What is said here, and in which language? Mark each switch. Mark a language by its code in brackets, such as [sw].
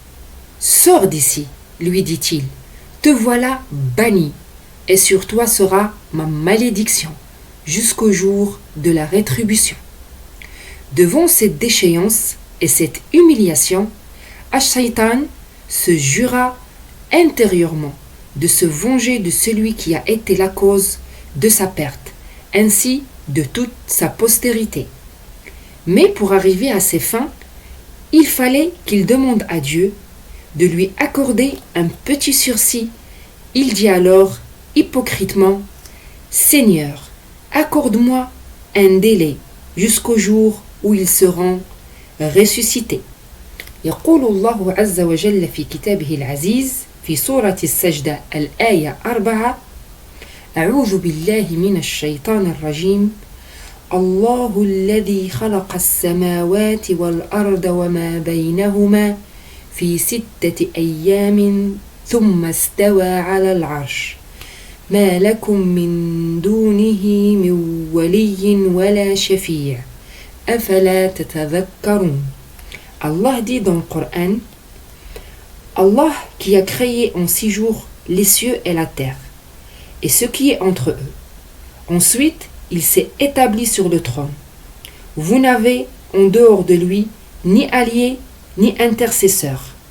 [fr] « Sors d'ici, lui dit-il, te voilà banni, et sur toi sera ma malédiction jusqu'au jour de la rétribution. » Devant cette déchéance et cette humiliation, Ash-Shaytan se jura intérieurement de se venger de celui qui a été la cause de sa perte, ainsi de toute sa postérité. Mais pour arriver à ses fins, il fallait qu'il demande à Dieu de lui accorder un petit sursis. Il dit alors hypocritement « Seigneur, accorde-moi un délai jusqu'au jour où ils seront ressuscités. » [ar] يقول الله عز وجل في كتابه العزيز في سورة السجدة الآية 4: أعوذ بالله من الشيطان الرجيم الله الذي خلق السماوات والأرض وما بينهما في 6 أيام ثم استوى على العرش ما لكم من دونه من ولي ولا شفيع أفلا تتذكرون. [fr] Allah dit dans le Coran, Allah qui a créé en 6 jours les cieux et la terre et ce qui est entre eux. Ensuite, il s'est établi sur le trône. Vous n'avez en dehors de lui ni allié ni intercesseur.